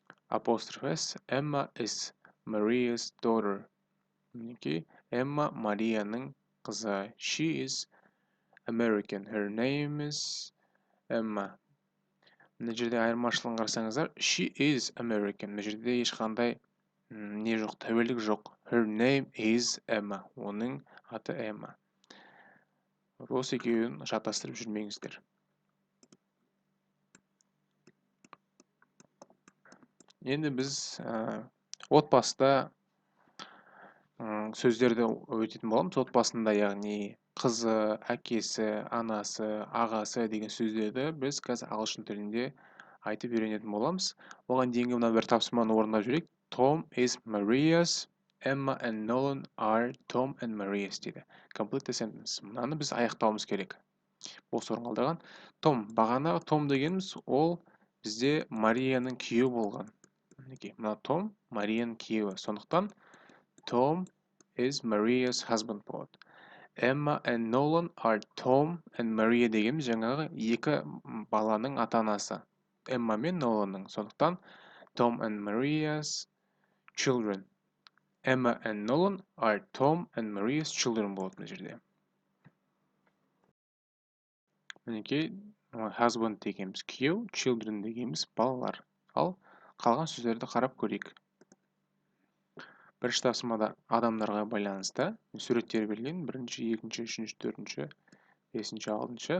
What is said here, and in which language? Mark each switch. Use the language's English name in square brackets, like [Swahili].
[English] Apostrophe s, Emma is Maria's daughter. [Kazakh] Мінекей, Emma Марияның қызы. [English] She is American. Her name is Emma. [Kazakh] Мына жерде айырмашылығын қарасаңыздар, [English] she is American. [Kazakh] Мына жерде ешқандай не жоқ, тәуелдік жоқ. [English] Her name is Emma. [Kazakh] Оның аты Emma. Осы екеуін шатастырып жүрмеңіздер. Енді біз отбасыда сөздерді өтетін боламыз. Отбасында, яғни қызы, әкесі, анасы, ағасы деген сөздерді біз қазір ағылшын тілінде айтып үйренетін боламыз. Оған дейінгі мына бір тапсырманы орындап жүрейік. [English] Tom is Maria's, Emma and Nolan are Tom and Maria's [Kazakh] дейді. [English] Complete the sentence. [Kazakh] Мынаны біз аяқтауымыз керек. Осы орындалған. Том, бағана Том дегеніміз ол бізде Марияның күйеуі болған. Мына Том Марияның күйеуі. Сондықтан [English] Tom is Maria's husband [Kazakh] болады. [English] Emma and Nolan are Tom and Maria [Kazakh] дегеніміз жаңағы екі баланың ата-анасы. Emma мен Nolanның. Сондықтан [English] Tom and Maria's children. Emma and Nolan are Tom and Maria's children [Kazakh] болады мына жерде. Мінекей, husband дегеніміз күйеу, children дегеніміз балалар. Ал қалған сөздерді қарап көрейік. Бірінші тапсырмада адамдарға байланысты суреттер берілген. Бірінші, екінші, үшінші, төртінші, бесінші, алтыншы.